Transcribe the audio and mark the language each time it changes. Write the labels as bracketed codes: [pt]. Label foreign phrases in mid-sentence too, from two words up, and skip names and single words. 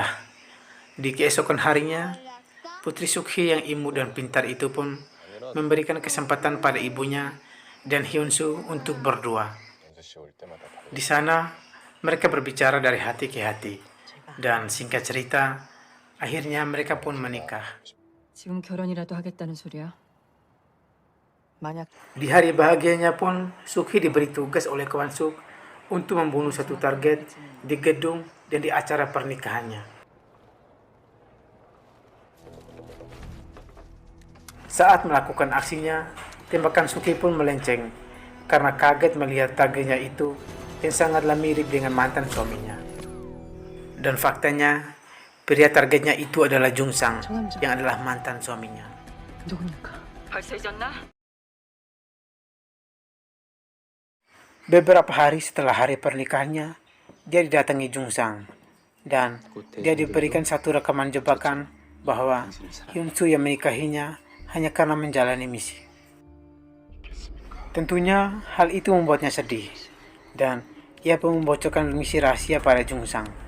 [id] Di keesokan harinya, putri Sukhi yang imut dan pintar itu pun memberikan kesempatan pada ibunya dan Hyun-soo untuk berdua. Di sana, mereka berbicara dari hati ke hati Dan singkat cerita, akhirnya mereka pun menikah. [ko] 지금 결혼이라도 하겠다는 소리야? 만약 [id] Di hari bahagianya pun, Sukhi diberi tugas oleh Kwon Suk untuk membunuh satu target di gedung dan di acara pernikahannya. Saat melakukan aksinya, tembakan Sukhi pun melenceng karena kaget melihat targetnya itu yang sangatlah mirip dengan mantan suaminya. Dan faktanya, pria targetnya itu adalah Jung Sang yang adalah mantan suaminya. [ko] 누굽니까? 벌써 잊었나? [id] Beberapa hari setelah hari pernikahannya, dia didatangi Jung Sang dan dia diberikan satu rekaman jebakan bahwa Hyun Soo yang menikahinya hanya karena menjalani misi. Tentunya hal itu membuatnya sedih dan ia pun membocorkan misi rahasia pada Jung Sang.